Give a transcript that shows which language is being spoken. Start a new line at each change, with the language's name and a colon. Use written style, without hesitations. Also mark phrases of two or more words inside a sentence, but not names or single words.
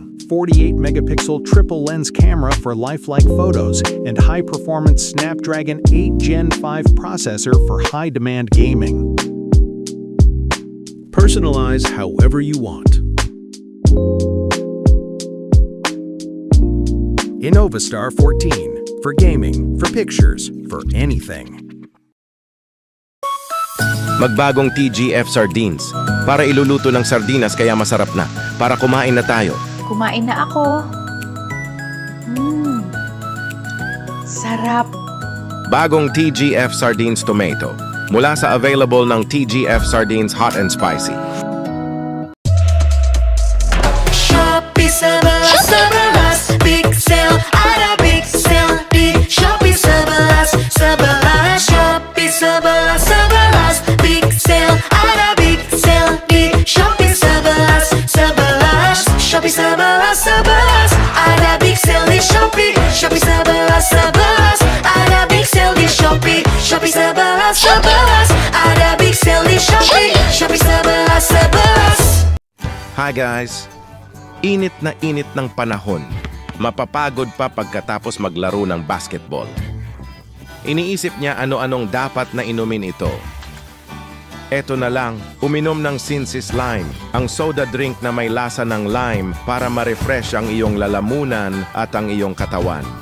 English: 48 megapixel triple lens camera for lifelike photos, and high performance Snapdragon 8 Gen 5 processor for high demand gaming. Personalize however you want. InnovaStar 14 for gaming, for pictures, for anything.
Filipino: Magbagong TGF Sardines. Para iluluto ng sardinas kaya masarap na. Para kumain na tayo. Kumain na ako. Sarap. Bagong TGF Sardines Tomato. Mula sa available ng TGF Sardines Hot and Spicy.
Malay: Shopee sebelas
English: big sale,
Malay: ada
English: big sale
Malay: di Shopee sebelas. Shopee sebelas
English: big sale,
Malay: ada
English: big sale
Malay: di Shopee sebelas. Shopee sebelas, ada
English: big sale
Malay: di Shopee. Shopee sebelas, ada
English: big sale
Malay: di Shopee. Shopee sebelas, ada
English: big sale
Malay: di Shopee. Shopee sebelas.
English: Hi guys!
Filipino: Init na init ng panahon. Mapapagod pa pagkatapos maglaro ng basketball. Iniisip niya ano-anong dapat na inumin ito. Eto na lang, uminom ng Sinsis Lime, ang soda drink na may lasa ng lime para ma-refresh ang iyong lalamunan at ang iyong katawan.